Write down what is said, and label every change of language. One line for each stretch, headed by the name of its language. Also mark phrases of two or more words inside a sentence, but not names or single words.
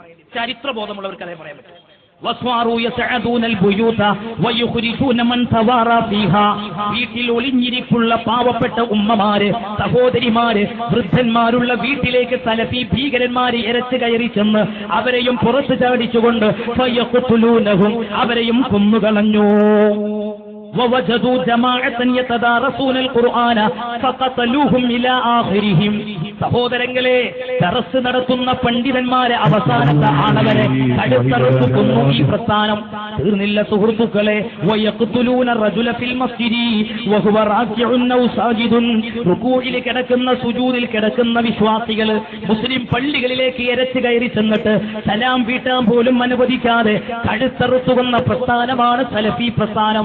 Malayalam: ചരിത്രബോധമുള്ളവർക്ക് അതേ പറയാൻ പറ്റും. വീട്ടിൽ ഒളിഞ്ഞിരിപ്പുള്ള പാവപ്പെട്ട ഉമ്മമാര്, സഹോദരിമാര്, വൃദ്ധന്മാരുള്ള വീട്ടിലേക്ക് സലഫി ഭീകരന്മാര് ഇരച്ചു കയറി ചെന്ന് അവരെയും പുറത്തു ചാടിച്ചുകൊണ്ട് അവരെയും കൊന്നുകളഞ്ഞു.
Arabic: ووجدوا جماعة يتدارسون القرآن فقتلوهم إلى آخرهم.
Malayalam: സഹോദരങ്ങളെ, ദർസ് നടത്തുന്ന പണ്ഡിതന്മാരെ അവസാനത്തെ ആണവരെ കടുത്തറുത്തു കൊന്നു. ഈ പ്രസ്ഥാനം തീർന്നില്ല സുഹൃത്തുക്കളെ.
Arabic: ويقتلون الرجل في المسجد وهو راكع أو ساجد.
Malayalam: റുകൂഇൽ കിടക്കുന്ന, സുജൂദിൽ കിടക്കുന്ന വിശ്വാസികൾ മുസ്ലിം പള്ളികളിലേക്ക് ഇരച്ചു കയറി ചെന്നിട്ട് സലാം വീട്ടാൻ പോലും അനുവദിക്കാതെ കടുത്തറുത്തു കൊന്ന പ്രസ്ഥാനമാണ് സലഫി പ്രസ്ഥാനം.